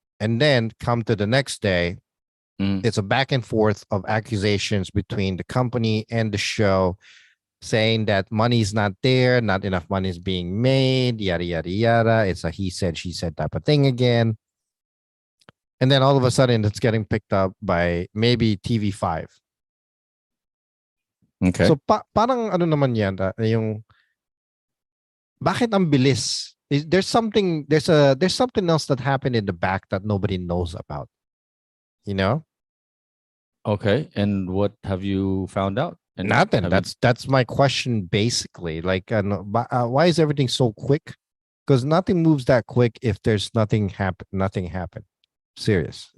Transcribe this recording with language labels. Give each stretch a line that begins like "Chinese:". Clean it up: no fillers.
English: And then come to the next day, it's a back and forth of accusations between the company and the show, saying that money's not there, not enough money is being made, yada, yada, yada. It's a he said, she said type of thing again. And then all of a sudden, it's getting picked up by maybe TV5. Okay.
Filipino: So parang ano naman yan, yung bakit ang bilis?
English: There's something else that happened in the back that nobody knows about. Okay. And what have you found out? And nothing. That's my question basically. Like, why is everything so quick? Because nothing moves that quick if there's nothing happened. Serious.